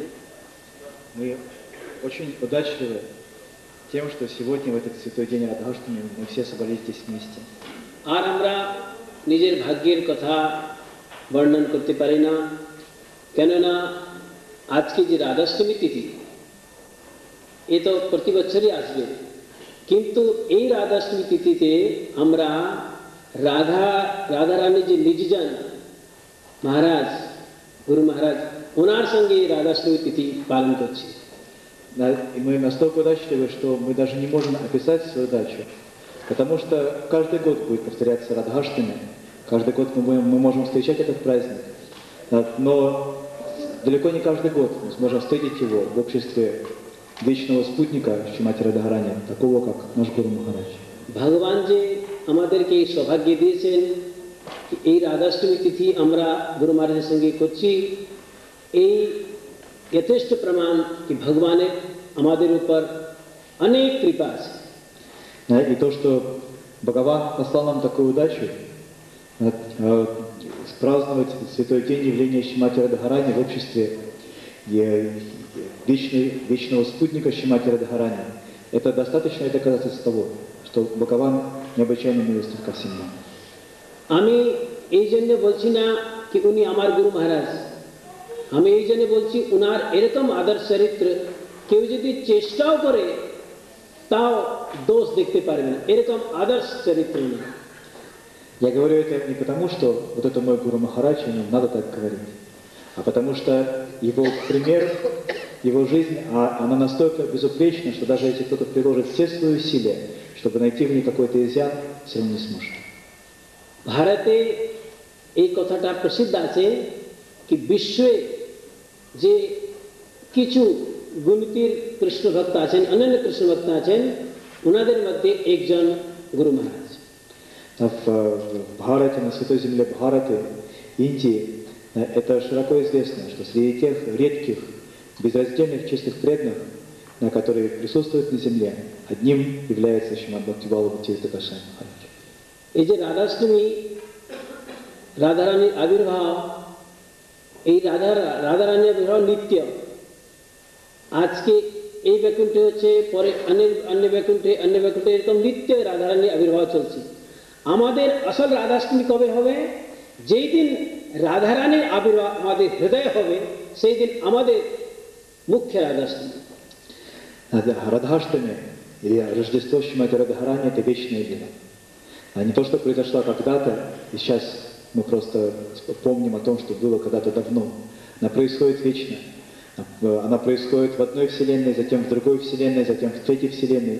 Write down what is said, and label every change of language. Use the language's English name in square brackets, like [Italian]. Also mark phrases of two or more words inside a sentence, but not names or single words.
[Russian] Мы очень удачливы тем, что сегодня, в этот святой день Радхаштами, мы все собрались здесь вместе. [Bangla] আর আমরা নিজের ভাগ্যের কথা বর্ণন করতে পারি না, কেননা আজকে যে রাধাষ্টমী তিথি এ তো প্রতি বছরই আসবে, কিন্তু এই রাধাষ্টমী তিথিতে আমরা রাধারানী যে নিজজন মহারাজ গুরু মহারাজ ওনার সঙ্গে রাধাষ্টমী তিথি পালন করছি। [Russian] И мы настолько удачливы, что мы даже не можем описать свою удачу, потому что каждый год будет повторяться Радхаштами, каждый год мы можем встречать этот праздник, но далеко не каждый год мы сможем встретить его в обществе вечного спутника Шримати Радхарани, такого как наш Гуру Махарадж. [Bangla] ভগবান যে আমাদেরকে এই সৌভাগ্য দিয়েছেন এই রাধাষ্টমী তিথি আমরা গুরু মহারাজের সঙ্গে করছি, এই যথেষ্ট প্রমাণ কি ভগবানের আমাদের উপর অনেক কৃপা আছে। [Russian] И то, что Бхагаван послал нам такую удачу, праздновать святой день явления Шримати Радхарани в обществе вечного спутника Шримати Радхарани, это достаточное доказательство того, что Бхагаван необычайно милостив ко всем нам. [Bangla] আমি এই জন্য বলছি না কি উনি আমার গুরু মহারাজ, আমি এই জন্য বলছি উনার এরকম আদর্শ চরিত্র কেউ যদি চেষ্টাও করে তাও দোষ দেখতে পারবে না, এরকম আদর্শ চরিত্র না। [Russian] Я говорю это не потому, что вот это мой Гуру Махарадж, и нам надо так говорить, а потому что его пример, его жизнь, она настолько безупречна, что даже если кто-то приложит все свои усилия, чтобы найти в ней какой-то изъян, все равно не сможет. [Bangla] ভারতে এই কথাটা প্রসিদ্ধ আছে কি বিশ্বে যে কিছু গুণীতির কৃষ্ণ ভক্ত আছেন, অনন্য কৃষ্ণ ভক্ত আছেন, ওনাদের মধ্যে একজন গুরু মহারাজ। [Russian] В Бхарате, на святой земле Бхараты, Индии, это широко известно, что среди тех редких, безраздельных, чистых преданных, которые присутствуют на земле, одним является Шримад Бхактивалл Бхактивинода Госвами Махарадж. [Bangla] এই যে রাধাষ্টমী রাধারানীর আবির্ভাব, এই রাধারানীর আবির্ভাব নিত্য, আজকে এই বৈকুণ্ঠে হচ্ছে, পরে অন্য বৈকুণ্ঠে এরকম নিত্য রাধারানীর আবির্ভাব চলছে। আমাদের আসল রাধাষ্টমী কবে হবে? যেই দিন রাধারানীর আবির্ভাব আমাদের হৃদয়ে হবে, সেই দিন আমাদের মুখ্য রাধাষ্টমী। [Russian] Радхаштами или Рождество Шримати Радхарани — это вечная лила. А не то, что произошло когда-то, и сейчас мы просто помним о том, что было когда-то давно. Она происходит вечно. Она происходит в одной вселенной, затем в другой вселенной, затем в третьей вселенной.